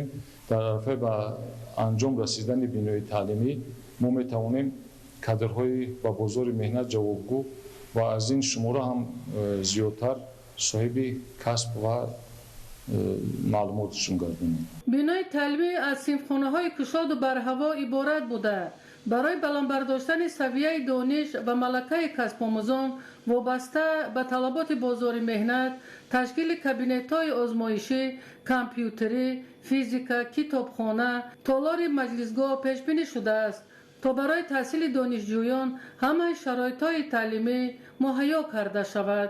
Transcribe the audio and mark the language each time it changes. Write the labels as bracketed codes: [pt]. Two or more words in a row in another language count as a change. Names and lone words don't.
[tg] дар арафаи ба анҷом расидани бинои таълимӣ мо метавонем кадрҳои ба бозори меҳнат ҷавобгӯ ва аз ин шумора ҳам зиёдтар соҳиби касб ва маълумотшон гардонем. бинои таълимӣ аз синфхонаҳои кушоду барҳаво иборат буда برای بلندبرداشتن سویه دانش و ملکه کسب آموزان وابسته به طلبات بازار مهنت تشکیل کابینت‌های آزمایشی، کامپیوتری، فیزیک، کتابخانه، تالار مجلسگاه پیش بینی شده است تا برای تحصیل دانشجویان همه شرایط‌های تعلیمی مهیا کرده شود.